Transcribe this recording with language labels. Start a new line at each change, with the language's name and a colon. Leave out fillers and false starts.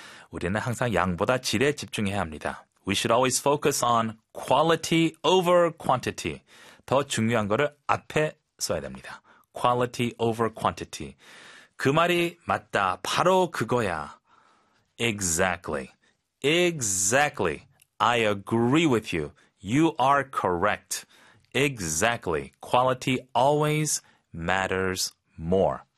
Korean: 우리는 항상 양보다 질에 집중해야 합니다.
English: We should always focus on quality over quantity.
Korean: 더 중요한 거를 앞에 써야 됩니다.
English: Quality over quantity. 그 말이 맞다.
Korean: 바로 그거야. Exactly. Exactly.
English: I agree with you. You are correct. Exactly. Quality always matters more.